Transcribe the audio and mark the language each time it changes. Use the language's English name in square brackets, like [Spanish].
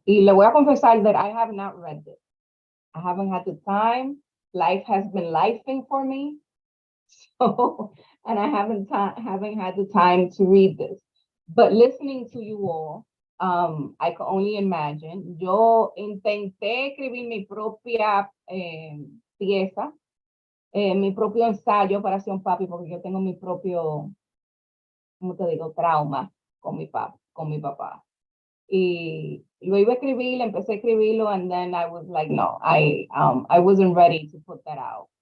[Spanish] Y le voy a confesar [English] that I have not read this. I haven't had the time. Life has been lifing for me. So, and I haven't had the time to read this. But listening to you all, I can only imagine. [Spanish] Yo intenté escribir mi propia pieza, mi propio ensayo para Cion Papi, porque yo tengo mi propio, ¿cómo te digo? Trauma con mi papá. Y lo iba a escribir, empecé a escribirlo, [English] and then I was like, no, I wasn't ready to put that out.